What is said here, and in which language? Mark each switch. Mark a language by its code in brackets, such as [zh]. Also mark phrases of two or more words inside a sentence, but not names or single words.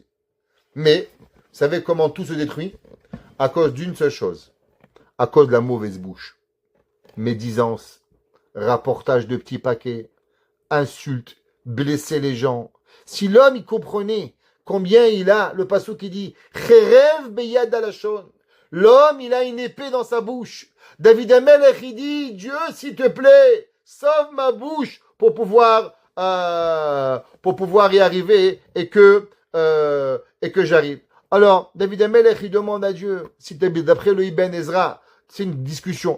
[fr] Mais, vous savez comment tout se détruit? À cause d'une seule chose. À cause de la mauvaise bouche. Médisance, rapportage de petits paquets, insultes, blesser les gens. Si l'homme, il comprenait combien il a, le passou qui dit, [he] חרב ביד הלשון. [fr] L'homme, il a une épée dans sa bouche. David Amelech, il dit, Dieu, s'il te plaît, sauve ma bouche pour pouvoir y arriver et que j'arrive. Alors, David Amelech, il demande à Dieu, d'après le Ibn Ezra, c'est une discussion.